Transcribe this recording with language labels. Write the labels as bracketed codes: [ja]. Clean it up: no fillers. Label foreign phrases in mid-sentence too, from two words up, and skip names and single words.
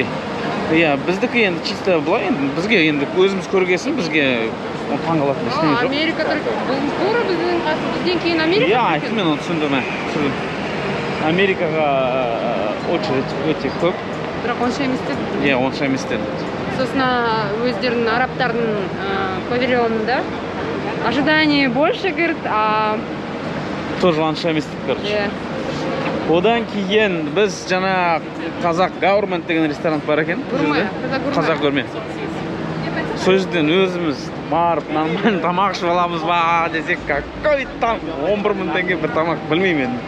[kk] Иә, біздікі енді чисто былай, бізге енді өзіміз көргесін, бізге таңғалатын ештеңе жоқ. Америка только тура біздің қасы, бізден кейін Америка. Иә, айтты мен оны түсіндім. Америкаға очередь өте көп. Бірақ онша емес деді. Иә, онша емес деді. Сосын өздерінің арабтардың павильонында [ru] ожидание больше, говорит, а [kk] Тоже онша емес деді, короче. иә. Одан кейін біз жана Қазақ Government деген ресторан бар екен. Қазақ Гурме. Сол жерден өзіміз барып нормально тамақ ішіп аламыз ба десек, [ru] какой там [kk] 11 000 теңге бір тамақ, білмеймін енді.